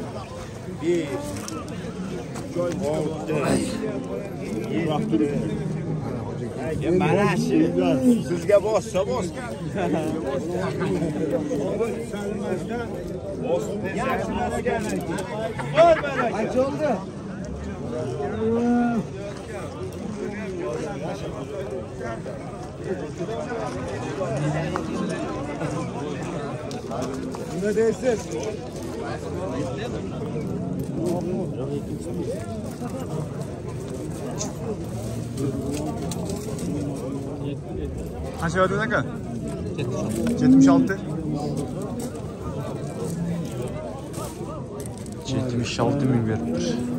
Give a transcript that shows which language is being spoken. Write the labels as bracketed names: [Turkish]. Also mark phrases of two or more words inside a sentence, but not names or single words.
[Turkish] Bir. Joy oldu. [Uzbek] Ya mana shu sizga bossa bosgan. Qancha oldu? [Turkish] Ne dersin? [Uzbek] Qancha verdin aka? 76. 76 ming beribdir.